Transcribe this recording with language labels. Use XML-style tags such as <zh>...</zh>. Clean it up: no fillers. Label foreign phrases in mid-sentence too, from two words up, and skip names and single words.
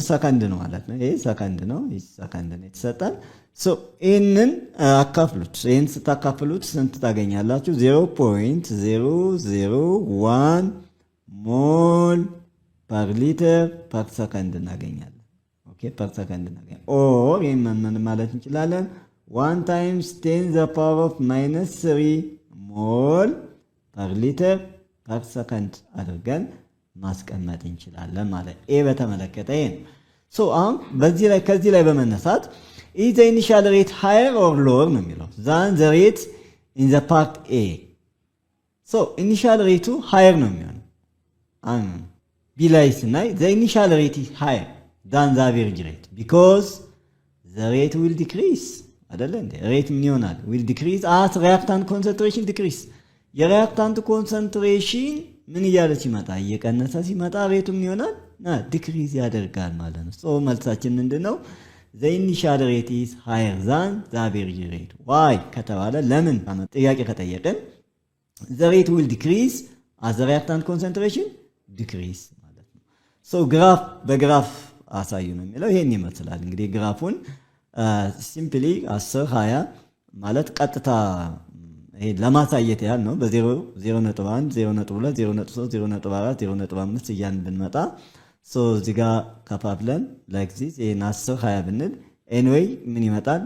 <am>ሰከንድ ነው ማለት ነው። ይሄ ሰከንድ ነው። ይሄ ሰከንድ ነው የተሰጣል። ይህንን አካፍሉት። ይህን ስታካፍሉት ስንት ታገኛላችሁ? 0.001</am> <en>mole per liter per second</en> <am>እናገኛለን። ኦኬ</am> <en>per second</en> <am>እናገኛለን። ኦር ይሄን ምን ማለት እንችላለን?</am> <en>1 times 10 the power of -3 mole per liter per second</en> <am>አድርገን ማስቀመጥ እንችላለን ማለት ኤ በተመለከተ ይሄ ነው። ሶ አሁን ከዚህ ላይ በመነሳት</am> <en>is the initial rate higher or lower</en> <am>ነው የሚለው</am> <en>than the rate in the part A. ሶ initial rate higher</en> <am>ነው የሚሆነው። ቢ ላይ ስናይ</am> <en>the initial rate is higher than the average rate because the rate will decrease</en> <am>አይደለ እንዴ? ሬት ምን ይሆናል?</am> <en>will decrease as reactant concentration decrease። reactant concentration</en> <am>ምን እያለ ሲመጣ እየቀነሰ ሲመጣ ሬቱ ምን ይሆናል? ዲክሪዝ ያደርጋል ማለት ነው። ሶ መልሳችን ምንድነው?</am> <en>the initial rate is higher than the average rate። why</en> <am>ከተባለ ለምን ጥያቄ ከጠየቀን</am> <en>the rate will decrease as the reactant concentration decrease</en> <am>ማለት ነው። ሶ በግራፍ አሳዩ ነው የሚለው ይሄን ይመስላል። እንግዲህ ግራፉን ሲምፕሊ 10 20 ማለት ቀጥታ ይሄ ለማሳየት ያህል ነው። በ0 0.1 0.2 0.3 0.4 0.5 እያልን ብንመጣ ሶ እዚህ ጋር ከፋፍለን</am> <en>like this</en> <am>ይሄን 10 20 ብንል ኤኒዌይ ምን ይመጣል?</am>